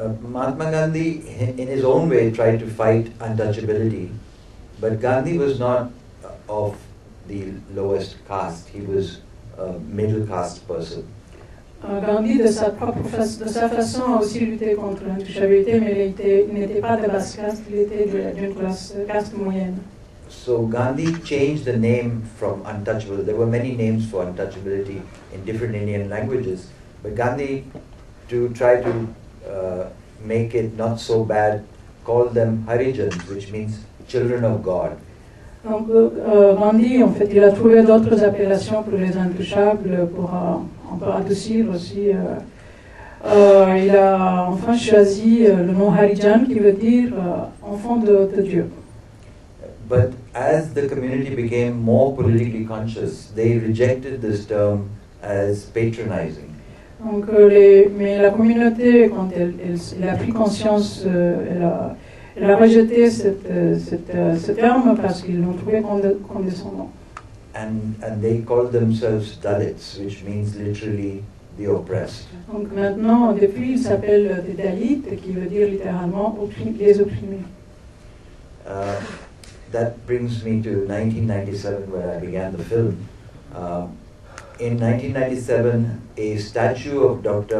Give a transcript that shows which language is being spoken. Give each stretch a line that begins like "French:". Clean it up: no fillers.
English: Mahatma Gandhi, in his own way, tried to fight untouchability, but Gandhi was not of the lowest caste. He was a middle caste person.
French: Gandhi, de sa façon, a aussi lutté contre l'intouchabilité, mais il n'était pas de basse caste, il était d'une caste moyenne.
English: So Gandhi changed the name from untouchable. There were many names for untouchability in different Indian languages, but Gandhi, to try to make it not so bad, called them Harijans, which means children of God.
French: Donc Gandhi, en fait, il a trouvé d'autres appellations pour les intouchables pour un peu adoucir aussi. Il a enfin choisi le nom Harijan qui veut dire enfant de Dieu.
English: But as the community became more politically conscious, they rejected this term as patronizing.
French: Donc, mais la communauté, quand elle a pris conscience, elle a rejeté ce terme parce qu'ils l'ont trouvé condescendant.
English: And they called themselves Dalits, which means literally the oppressed.
French: Donc maintenant, depuis, ils s'appellent des Dalits, qui veut dire littéralement les opprimés.
English: That brings me to 1997, where I began the film. In 1997, a statue of Dr.